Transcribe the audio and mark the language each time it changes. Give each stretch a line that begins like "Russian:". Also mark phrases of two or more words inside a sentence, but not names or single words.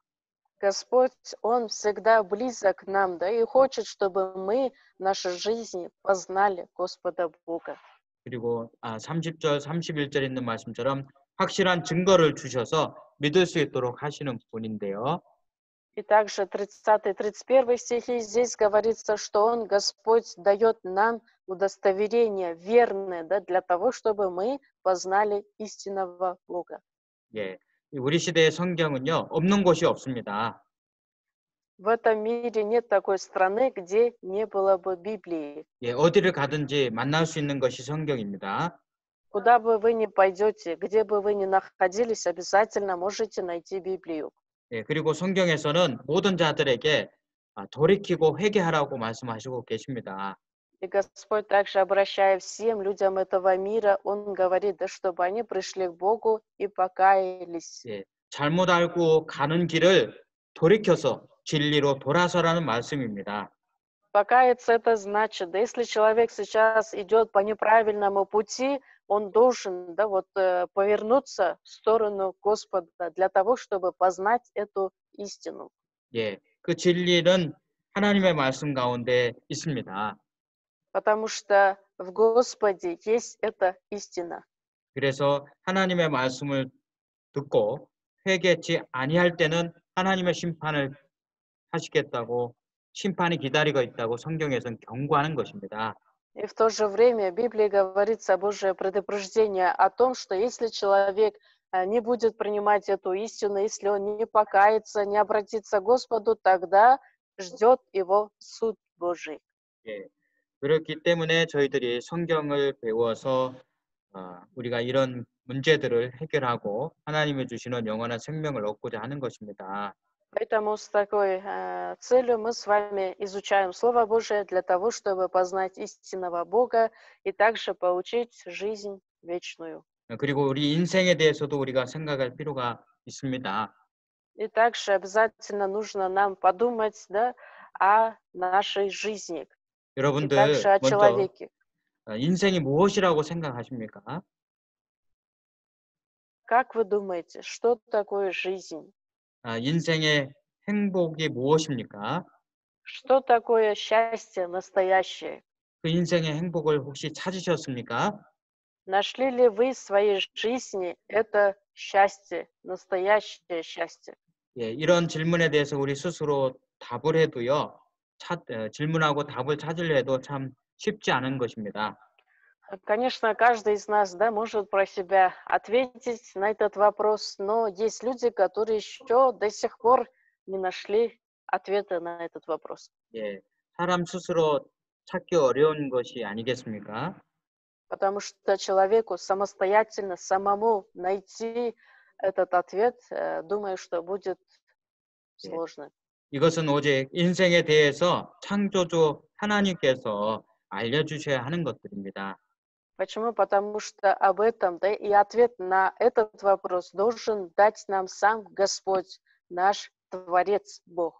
Russian: Господь, Он всегда близок к нам, да, и хочет, чтобы мы в нашей жизни познали Господа Бога.
Korean: 그리고 30절, 31절 있는 말씀처럼 확실한 증거를 주셔서 믿을 수 있도록 하시는 분인데요.
Russian: И также 30-31 стихи здесь говорится, что Он, Господь, дает нам удостоверение верное, да, для того, чтобы мы познали истинного Бога.
Korean: 예, 우리 시대의 성경은요 없는 곳이 없습니다.
Russian: В этом мире нет такой страны, где не было бы Библии.
Korean: 예, 어디를 가든지 만날 수 있는 것이 성경입니다.
Russian: Куда бы вы ни пойдете, где бы вы ни находились, обязательно можете найти Библию.
Korean: 예, 그리고 성경에서는 모든 자들에게 돌이키고 회개하라고 말씀하시고 계십니다.
Russian: И Господь также, обращая всем людям этого мира, Он говорит, да, чтобы они пришли к Богу и покаялись.
Korean: 예, 잘못 알고 가는 길을 돌이켜서 진리로 돌아서라는 말씀입니다.
Russian: Покаяться это значит, да, если человек сейчас идет по неправильному пути, он должен, да, вот, повернуться в сторону Господа для того, чтобы познать эту истину.
Korean: 예, 그 진리는 하나님의 말씀 가운데 있습니다.
Russian: Потому что в Господе есть эта истина.
Korean: 그래서 하나님의 말씀을 듣고 회개치 아니할 때는 하나님의 심판을 하시겠다고 심판이 기다리고 있다고 성경에서는 경고하는 것입니다.
Russian: И в то же время в Библии говорится Божье предупреждение о том, что если человек не будет принимать эту истину, если он не покается, не обратится к Господу, тогда ждет его суд Божий.
Korean: 예, 그렇기 때문에 저희들이 성경을 배워서 우리가 이런 문제들을 해결하고 하나님이 주시는 영원한 생명을 얻고자 하는 것입니다.
Russian: Поэтому с такой целью мы с вами изучаем Слово Божие для того, чтобы познать истинного Бога и также получить жизнь вечную.
Korean: 그리고 우리 인생에 대해서도 우리가 생각할 필요가 있습니다.
Russian: И также обязательно нужно нам подумать, да, о нашей жизни и также
Korean: 여러분들
Russian: о
Korean: 먼저
Russian: человеке.
Korean: 인생이 무엇이라고 생각하십니까?
Russian: Как вы думаете, что такое жизнь?
Korean: 인생의 행복이 무엇입니까?
Russian: Что такое счастье настоящее?
Korean: 그 인생의 행복을 혹시 찾으셨습니까?
Russian: Нашли ли вы в своей жизни это счастье, настоящее счастье?
Korean: 예, 이런 질문에 대해서 우리 스스로 답을 해도요, 질문하고 답을 찾으려 해도 참 쉽지 않은 것입니다.
Russian: Конечно, каждый из нас, да, может про себя ответить на этот вопрос, но есть люди, которые еще до сих пор не нашли ответа на этот вопрос.
Korean: 예, 사람 스스로 찾기 어려운 것이 아니겠습니까?
Russian: Потому что человеку самостоятельно, самому найти этот ответ, думаю, что будет
Korean: 예,
Russian: сложно.
Korean: 이것은 오직 인생에 대해서 창조주 하나님께서 알려주셔야 하는 것들입니다.
Russian: Почему? Потому что об этом, да, и ответ на этот вопрос должен дать нам сам Господь, наш Творец, Бог.